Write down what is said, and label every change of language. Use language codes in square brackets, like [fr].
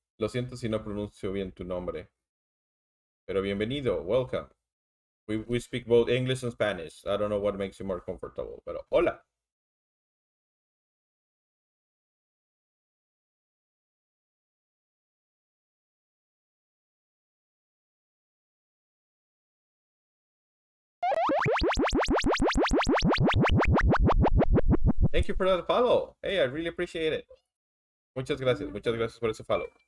[es] Lo siento si no pronuncio bien tu nombre, pero bienvenido, welcome. [en] We speak both English and Spanish. I don't know what makes you more comfortable, [es] pero hola. [en] Thank you for that follow. Hey, I really appreciate it. [es] Muchas gracias por ese follow.